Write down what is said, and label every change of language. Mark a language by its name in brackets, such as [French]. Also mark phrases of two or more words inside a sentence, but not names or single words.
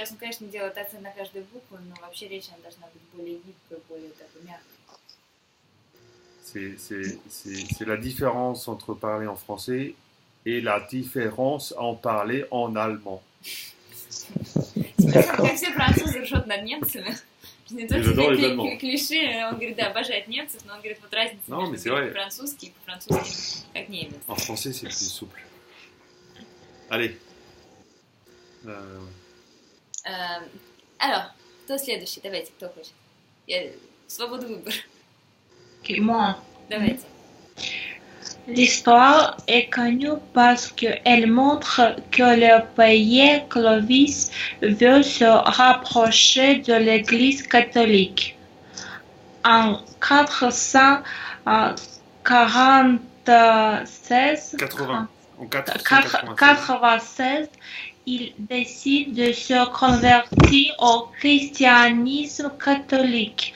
[French] C'est la différence entre parler en français et la différence en parler en allemand. J'adore les Allemands. [Russian] Клише, он говорит, да, обожает немцев, но он говорит, вот разница между по-французски и по-французски как немец. [French] En français, c'est plus souple. Allez. Alors, [Russian] кто следующий? Давайте, кто хочет? Свободу выбора. [French] Moi. [Russian] Давайте. [French] L'histoire est connue parce qu'elle montre que le pays Clovis veut se rapprocher de l'Église catholique. En 496, il décide de se convertir au christianisme catholique.